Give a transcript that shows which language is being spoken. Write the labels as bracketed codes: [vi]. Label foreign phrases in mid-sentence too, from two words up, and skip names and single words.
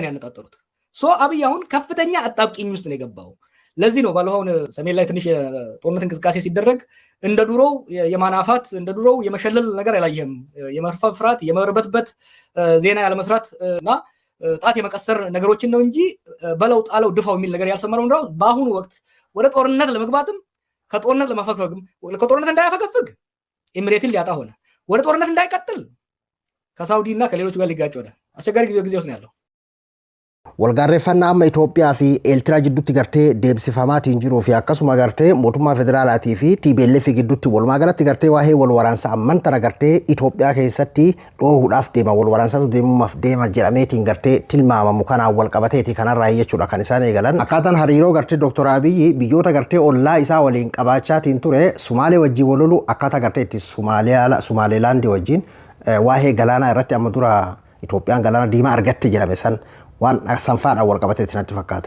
[am] ነው ያነጣጠሩት። አብይ አሁን ከፍተኛ አጣብቂኝ ውስጥ ነው የገባው። ለዚህ ነው ባለፈው ሰሜን ላይ ትንሽ ጦርነት እንቅስቃሴ ሲደረግ እንደ ድሮው የማናፋት እንደ ድሮው የመሸለል ነገር አላየህም። የመርፈፍራት የመርበትበት ዜና ያለመስራት እና ጣት የመቀሰር ነገሮችን ነው እንጂ በለው ጣለው ድፋው የሚል ነገር ያልሰማነው እንደው በአሁኑ ወቅት ወደ ጦርነት ለመግባትም ከጦርነት ለማፈግፈግም ከጦርነት እንዳያፈገፍግ ኤሚሬትን ሊያጣ ሆነ። ወደ ጦርነት እንዳይቀጥል ከሳውዲ እና ከሌሎች ጋር ሊጋጭ ሆነ። አስቸጋሪ ጊዜ ውስጥ ነው ያለው። [om] walgarreffannaa amma Itoophiyaa fi Eertiraa jidduutti gartee deebisifamat enjiiroo fi Aksumaa gartee mootummaa federaalaatii fi TPLF giddutti walmagalteetti gartee waahee walwaraansaa amantaanaa gartee Itoophiyaa keessatti dhohuudhaaf deema walwaraansaatu deemumaaf deema jedhameetiin gartee tilmaamamu kana walqabateeti kanarraa jechuudha kan isaan eegalan. Akkaataan hariiroo gartee Dr. Abiy biyyoota gartee ollaa isaa waliin qabaachaatiin ture Sumaalee wajjin walolu akkaataa gartee itti Sumaaleelaandi wajjin waa'ee galaanaa irratti amma dura Itoophiyaan galaana diimaa argatte jedhame san waan sanfaadhaan wal qabateetti natti fakkaata.